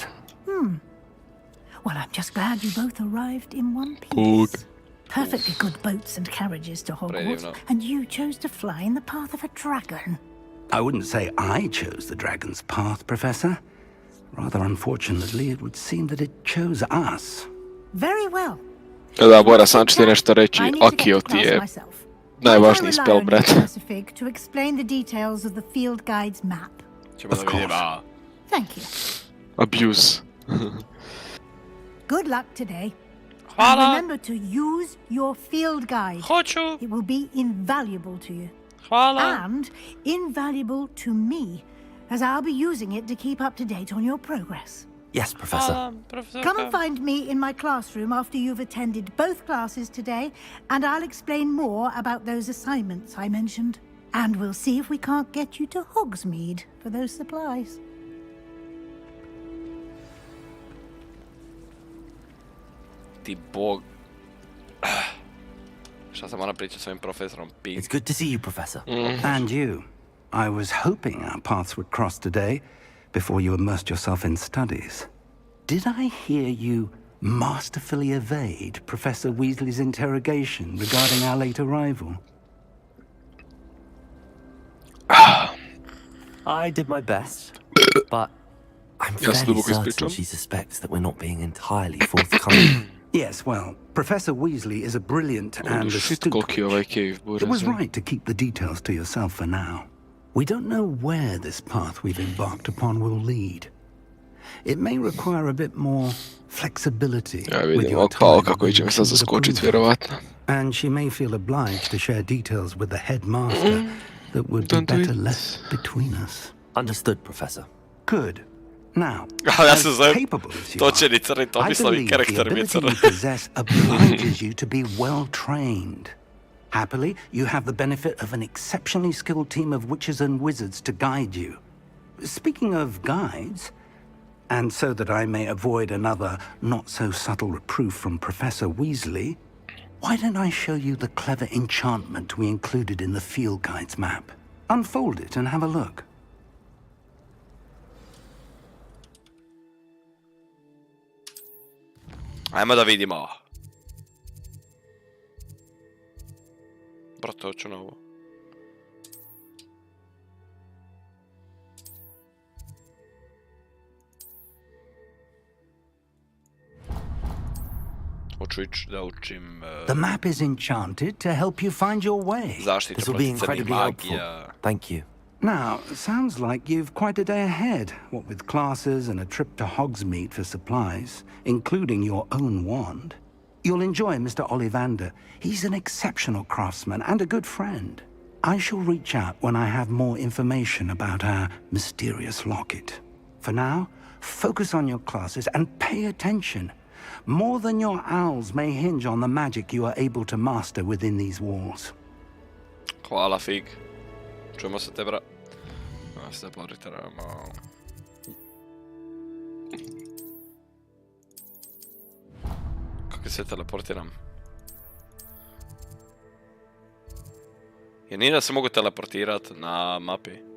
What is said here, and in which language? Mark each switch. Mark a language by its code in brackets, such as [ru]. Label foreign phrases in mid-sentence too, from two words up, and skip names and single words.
[en] Well, I'm just glad you both arrived in one piece. [bs] Bog. [en] Perfectly good boats and carriages to Hogwarts, [bs] Predivno. [en] and you chose to fly in the path of a dragon. I wouldn't say I chose the dragon's path, Professor. Rather unfortunately, it would seem that it chose us. Very well. [bs] Da, Bora, sam ću ti nešto reći. [en] I need to get Akio to [bs] ti [en] class [bs] je [en] myself. [bs] najvažniji [en] Might I rely spell, on you, [bs] brat. [en] Professor Fig, to explain the details of the field guide's map? [bs] Ćemo da vidimo. A, [en] Thank you. Abuse. Good luck today. And [bs] Hvala. [en] remember to use your field guide. [bs] Hoću. [en] It will be invaluable to you. [bs] Hvala. [en] And invaluable to me, as I'll be using it to keep up to date on your progress. Yes, Professor. [bs] Hvala, profesorka. [en] Come and find me in my classroom after you've attended both classes today, and I'll explain more about those assignments I mentioned. And we'll see if we can't get you to Hogsmeade for those supplies. [bs] Ti bog. Šta sam moram pričati s ovim profesorom Pig? [en] It's good to see you, Professor. And you. I was hoping our paths would cross today before you immersed yourself in studies. Did I hear you masterfully evade Professor Weasley's interrogation regarding our late arrival? I did my best, but I'm Yes, fairly [bs] duboko [en] certain [bs] ispričam. [en] she suspects that we're not being entirely forthcoming. Yes, well, Professor Weasley is a brilliant and Shit, astute [bs] koliki je ovaj [en] witch. cave, Buras. It was right to keep the details to yourself for now. We don't know where this path we've embarked upon will lead. It may require a bit more flexibility [bs] Ja [en] with [bs] vidim [en] your [bs] ovog Paolo [en] time [bs] kako [en] than [bs] će [en] me she [bs] sad [en] would [bs] zaskočit, [en] approve of. [bs] vjerovatno. [en] And she may feel obliged to share details with the headmaster that would be Don't do better it. left between us. Understood, Professor. Good. Now, [bs] Ja [en] as [bs] se zovem [en] capable as you [bs] točeni [en] are, [bs] crni [en] I [bs] Tomislav i [en] believe the [bs] karakter mi je [en] ability [bs] crn. [en] you possess obliges you to be well trained. Happily, you have the benefit of an exceptionally skilled team of witches and wizards to guide you. Speaking of guides, and so that I may avoid another not-so-subtle reproof from Professor Weasley, why don't I show you the clever enchantment we included in the field guide's map? Unfold it and have a look. [bs] Ajmo da vidimo. Brate, hoću na ovo. Hoću ići da učim [en] The map is enchanted to help you find your way. [bs] zaštitu [en] This will be [bs] protiv crnih [en] incredibly helpful. [bs] magija. [en] Thank you. Now, sounds like you've quite a day ahead, what with classes and a trip to Hogsmeade for supplies, including your own wand. You'll enjoy Mr. Ollivander. He's an exceptional craftsman and a good friend. I shall reach out when I have more information about our mysterious locket. For now, focus on your classes and pay attention. More than your owls may hinge on the magic you are able to master within these walls. [bs] Hvala, Fig. Čujemo se te, bra. Ja se teleportiramo. Kako se teleportiram? Jer nije da se mogu teleportirat na mapi.